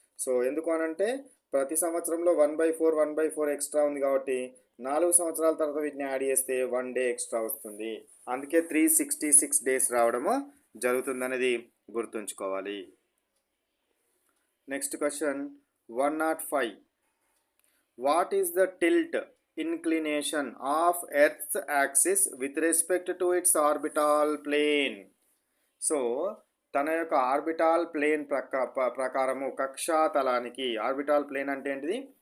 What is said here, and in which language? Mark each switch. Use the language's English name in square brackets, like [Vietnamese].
[Telugu] So ఎందుకు అనంటే ప్రతి సంవత్సరంలో 1/4 ఎక్స్ట్రా ఉంది కాబట్టి 4 సంవత్సరాల తర్వాత వీటిని యాడ్ చేస్తే 1 డే ఎక్స్ట్రా వస్తుంది. అందుకే 366 డేస్ రావడము జరుగుతుందనేది గుర్తుంచుకోవాలి. Next question 105. [English] What is the tilt inclination of Earth's axis with respect to its orbital plane? [Telugu] So తన యొక్క ఆర్బిటాల్ ప్లేన్ ప్రకారము కక్ష్యాతలానికి, ఆర్బిటాల్ ప్లేన్ అంటే ఏంటిది?